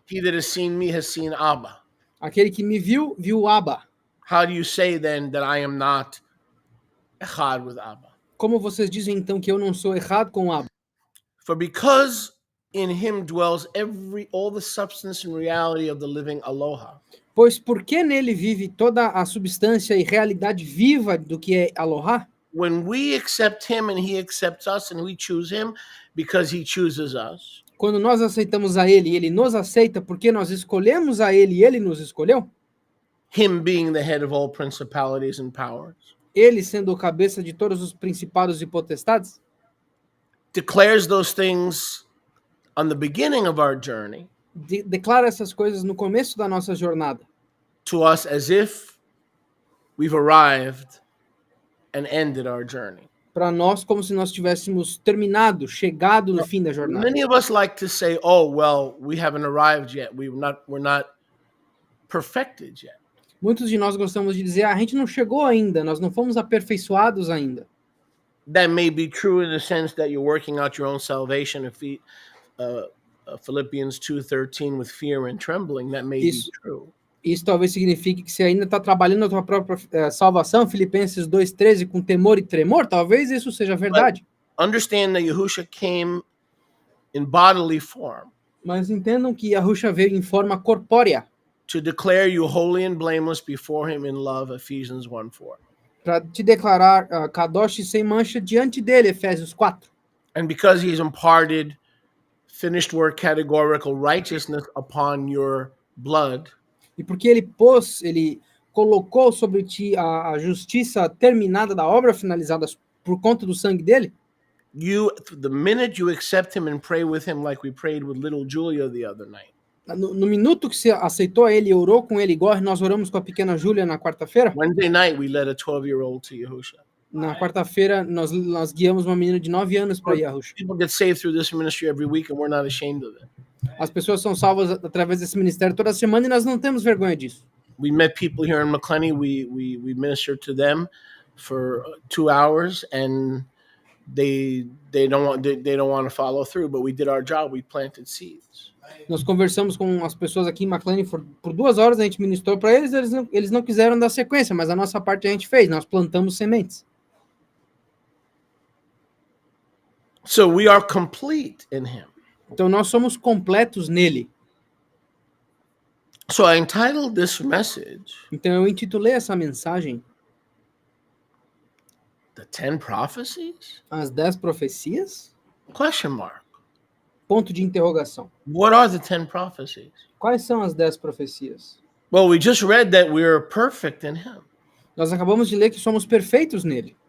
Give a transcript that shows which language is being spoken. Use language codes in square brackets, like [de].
[en] He that has seen me has seen Abba. [pt] Aquele que me viu, viu Abba. [en] How do you say then that I am not echad with Abba? [pt] Como vocês dizem então que eu não sou errado com Abba? [en] For because in him dwells all the substance and reality of the living aloha. [pt] Pois porque nele vive toda a substância e realidade viva do que é Aloha? [en] When we accept him and he accepts us and we choose him because he chooses us, [pt] Quando nós aceitamos a ele e ele nos aceita porque nós escolhemos a ele e ele nos escolheu? [en] him being the head of all principalities and powers, [pt] Ele sendo o cabeça de todos os principados e potestades? [en] declares those things on the beginning of our journey [pt] Declara essas coisas no começo da nossa jornada. [en] to us as if we've arrived and ended our journey. [pt] Para nós, como se nós tivéssemos terminado, chegado no fim da jornada. [en] Many of us like to say, "Oh, well, we haven't arrived yet. We're not perfected yet." [pt] Muitos de nós gostamos de dizer, a gente não chegou ainda, nós não fomos aperfeiçoados ainda. [en] That may be true in the sense that you're working out your own salvation. Philippians 2:13 with fear and trembling. That may [pt] Isso. [en] be true. [pt] Isso talvez signifique que você ainda está trabalhando a tua própria salvação, Filipenses 2:13, com temor e tremor, talvez isso seja verdade. [en] Understand that Yahusha came in bodily form [pt] Mas entendam que Yahusha veio em forma corpórea, [en] to declare you holy and blameless before him in love, Ephesians 1:4. [pt] para te declarar Kadosh sem mancha diante dele, Efésios 4. [en] And because he's imparted finished work categorical righteousness upon your blood, [pt] E porque ele colocou sobre ti a justiça terminada da obra finalizada por conta do sangue dele, [en] the minute you accept him and pray with him like we prayed with little Julia the other night, [pt] no minuto que você aceitou ele e orou com ele, igual nós oramos com a pequena Júlia na quarta-feira, [en] Wednesday night we led a 12-year-old to Yahusha. [pt] na quarta-feira nós guiamos uma menina de 9 anos para Yahusha. [en] People get saved through this ministry every week and we're not ashamed of it. [pt] As pessoas são salvas através desse ministério toda semana e nós não temos vergonha disso. [en] We met people here in McLenny. We ministered to them for 2 hours, and they don't want to follow through. But we did our job. We planted seeds. [pt] Nós conversamos com as pessoas aqui em McLean por 2 horas, a gente ministrou para eles, eles não quiseram dar sequência, mas a nossa parte a gente fez, nós plantamos sementes. [en] So we are complete in him. [pt] Então nós somos completos nele. [en] So I entitled this message, [pt] Então eu intitulei essa mensagem [en] The 10 prophecies? [pt] As 10 profecias? [en] Question mark. [pt] Ponto de interrogação. [en] What are the 10 prophecies? [pt] Quais são as 10 profecias? [en] Well, we just read that we are perfect in him. [pt] Nós acabamos de ler que somos perfeitos nele.